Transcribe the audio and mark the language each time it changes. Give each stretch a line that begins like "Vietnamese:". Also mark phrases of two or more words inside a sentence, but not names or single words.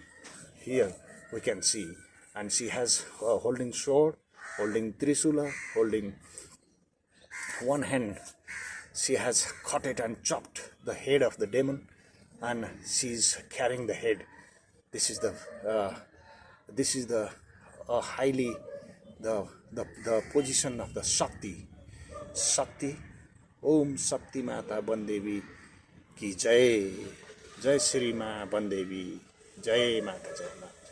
English: Here we can see, and she has holding sword, holding trisula, holding one hand. She has cut it and chopped the head of the demon, and she's carrying the head. This is the highly the position of the Shakti.
Hindi: ॐ शक्ति माता बन देवी की जय. जय श्री माँ बन देवी। जय माँ बन देवी.